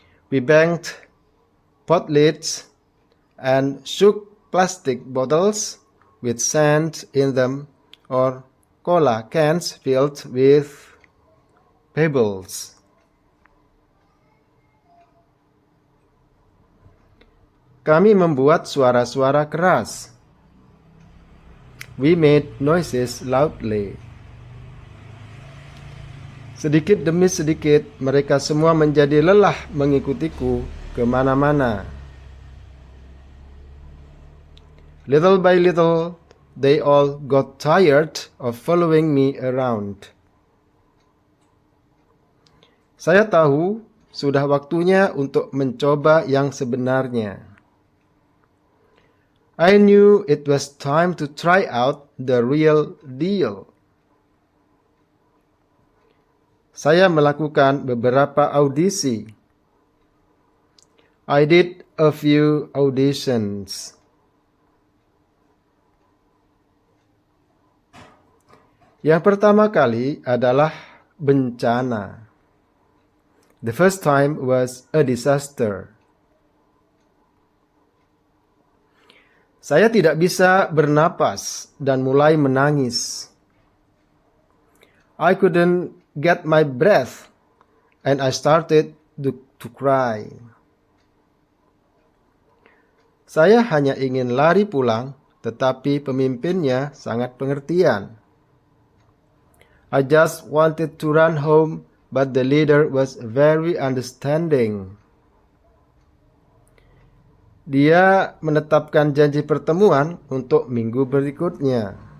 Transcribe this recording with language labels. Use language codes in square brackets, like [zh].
[en] We banged pot lids and shook plastic bottles with sand in them or cola cans filled with pebbles. [id] Kami membuat suara-suara keras. [en] We made noises loudly. [id] Sedikit demi sedikit, mereka semua menjadi lelah mengikutiku kemana-mana. [en] Little by little, they all got tired of following me around. [id] Saya tahu sudah waktunya untuk mencoba yang sebenarnya. [en] I knew it was time to try out the real deal. [id] Saya melakukan beberapa audisi. [en] I did a few auditions. [id] Yang pertama kali adalah bencana. [en] The first time was a disaster. [id] Saya tidak bisa bernapas dan mulai menangis. [en] I couldn't get my breath and I started to cry. [id] Saya hanya ingin lari pulang, tetapi pemimpinnya sangat pengertian. [en] I just wanted to run home, but the leader was very understanding. [id] Dia menetapkan janji pertemuan untuk minggu berikutnya.